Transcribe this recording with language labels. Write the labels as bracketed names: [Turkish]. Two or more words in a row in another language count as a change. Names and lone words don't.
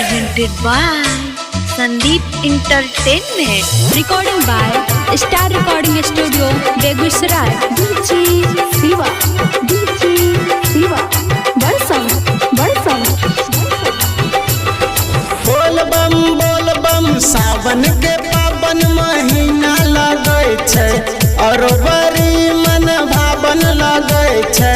[English] presented by Sandeep Entertainment. Recording by Star Recording Studio, Begusrai. DJ Siva, Barsam. [Maithili] बोल बम सावन के पावन महीना लगे छे और बड़ी मन भावन लगे छे।